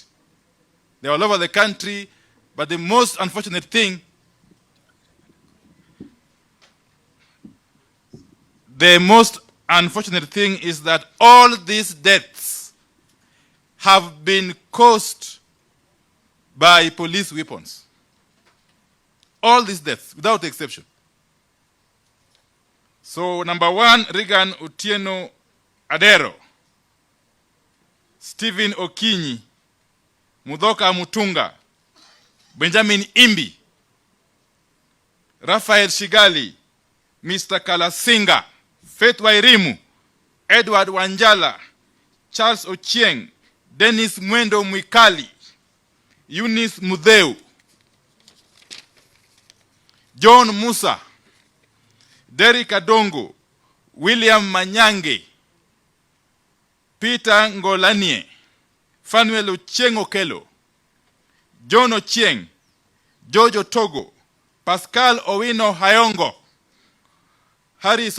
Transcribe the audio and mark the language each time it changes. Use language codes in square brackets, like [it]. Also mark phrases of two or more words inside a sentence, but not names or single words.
[en] They're all over the country, but the most unfortunate thing, is that all these deaths have been caused by police weapons. All these deaths, without exception. So, number 1, Regan Otieno Adero, Stephen Okinyi, Mudoka Mutunga, Benjamin Imbi, Raphael Shigali, Mr. Kalasinga, Faith Wairimu, Edward Wanjala, Charles Ochieng, Dennis Mwendo Mwikali, Eunice Mudheu, John Musa, Derek Adongo, William Manyange, Peter Ngolanie, Fanuel Ochieng Okelo, John Ochieng, Jojo Togo, Pascal Owino Hayongo, Harris